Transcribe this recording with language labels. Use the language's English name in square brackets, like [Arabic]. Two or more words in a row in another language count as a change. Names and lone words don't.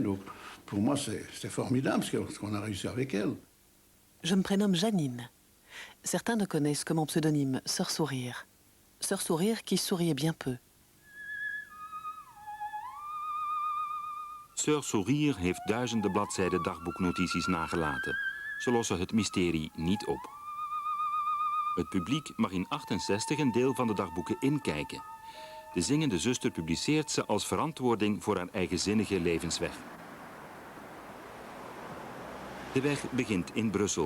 [French] Donc pour moi, c'est formidable ce qu'on a réussi avec elle. Je me prénomme Janine. Certains ne connaissent que mon pseudonyme, Sœur Sourire. Sœur Sourire qui souriait bien peu. [Dutch] Sœur Sourire heeft duizenden bladzijden dagboeknotities nagelaten. Ze lossen het mysterie niet op. Het publiek mag in 1968 een deel van de dagboeken inkijken. De zingende zuster publiceert ze als verantwoording voor haar eigenzinnige levensweg. De weg begint in Brussel.